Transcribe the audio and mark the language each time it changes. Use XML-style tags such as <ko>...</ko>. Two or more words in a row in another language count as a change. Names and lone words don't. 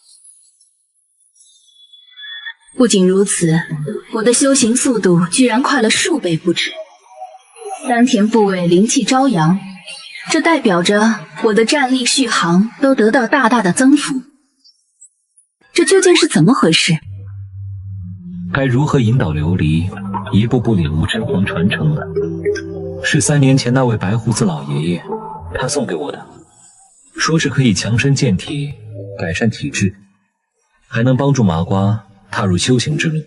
<zh>不仅如此，我的修行速度居然快了数倍不止，丹田部位灵气朝陽，這代表着我的戰力續航都得到大大的增幅。這究竟是怎麼回事？該如何引導琉璃一步步領悟真皇傳承呢？是3年前那位白鬍子老爺爺，他送給我的，說是可以強身健體，改善體質，還能幫助麻瓜踏入修行之路。</zh>